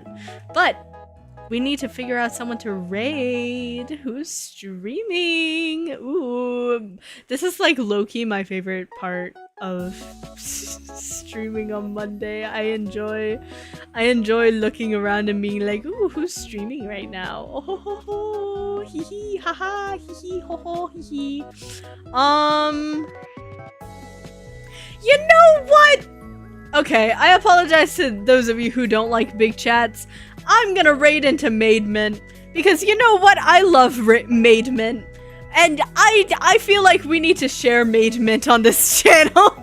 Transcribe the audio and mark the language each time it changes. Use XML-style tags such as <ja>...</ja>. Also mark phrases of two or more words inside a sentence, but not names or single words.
<en>But we need to figure out someone to raid. Who's streaming? Ooh, this is like low-key my favorite part of streaming on Monday. I enjoy looking around and being like, ooh, who's streaming right now? Oh, hee hee, haha, hee hee, ho ho, hee hee. You know what? Okay, I apologize to those of you who don't like big chats. I'm gonna raid into Maidment, because you know what? I love Maidment. And I feel like we need to share Maidment on this channel.</en>